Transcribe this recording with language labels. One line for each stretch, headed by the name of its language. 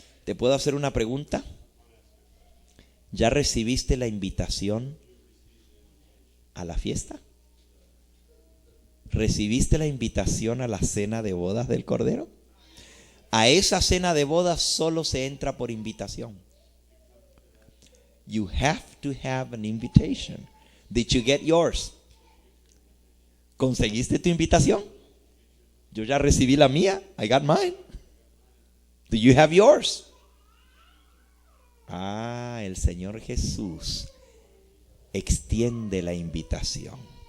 Spanish: ¿Te puedo hacer una pregunta? ¿Ya recibiste la invitación a la fiesta? ¿Recibiste la invitación a la cena de bodas del Cordero? A esa cena de bodas solo se entra por invitación.
English: You have to have an invitation. Did you get yours?
Spanish: ¿Conseguiste tu invitación? Yo ya recibí la mía.
English: I got mine. Do you have yours?
Spanish: El Señor Jesús extiende la invitación.